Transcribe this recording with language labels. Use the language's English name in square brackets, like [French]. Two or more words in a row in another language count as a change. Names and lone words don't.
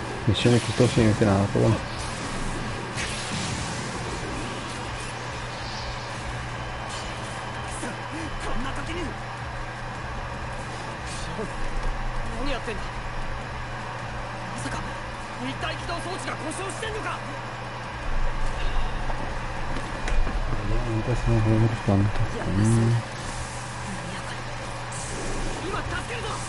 [Italian] Missioni piuttosto infinite, però. [Japanese] 何やってんだ。まさか立体起動装置が故障してんのか。 [Spanish] Antes no veo los tantos. [Japanese] 今助けるぞ。